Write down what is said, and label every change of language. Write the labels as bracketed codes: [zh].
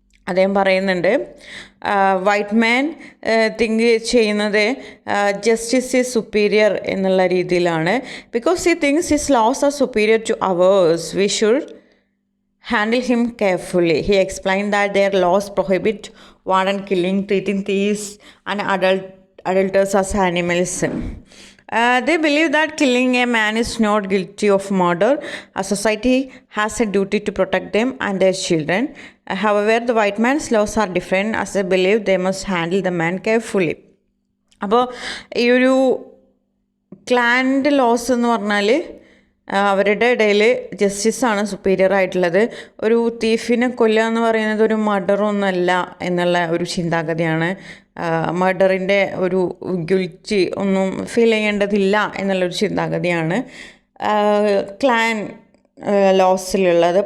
[ml] അദ്ദേഹം പറയുന്നുണ്ട് വൈറ്റ് മാൻ തിങ്ക് ചെയ്യുന്നത് [en] justice is superior [ml] എന്നുള്ള രീതിയിലാണ്. [en] Because he thinks his laws are superior to ours, we should handle him carefully. He explain that their laws prohibit wanton killing, treating thieves and adulterers as animals. They believe that killing a man is not guilty of murder. A society has a duty to protect them and their children. However, the white man's laws are different, as they believe they must handle the man carefully. [ml] അപ്പോൾ ഈ ഒരു ക്ലാൻ്റെ loss എന്ന് പറഞ്ഞാൽ അവരുടെ ഇടയിൽ ജസ്റ്റിസാണ് superior ആയിട്ടുള്ളത്. ഒരു തീഫിനെ കൊല്ലുക എന്ന് പറയുന്നത് ഒരു മർഡറൊന്നുമല്ല എന്നുള്ള ഒരു ചിന്താഗതിയാണ്. മർഡറിൻ്റെ ഒരു ഗിൽറ്റി ഒന്നും ഫീൽ ചെയ്യേണ്ടതില്ല എന്നുള്ളൊരു ചിന്താഗതിയാണ് ക്ലാൻ ലോസിലുള്ളത്.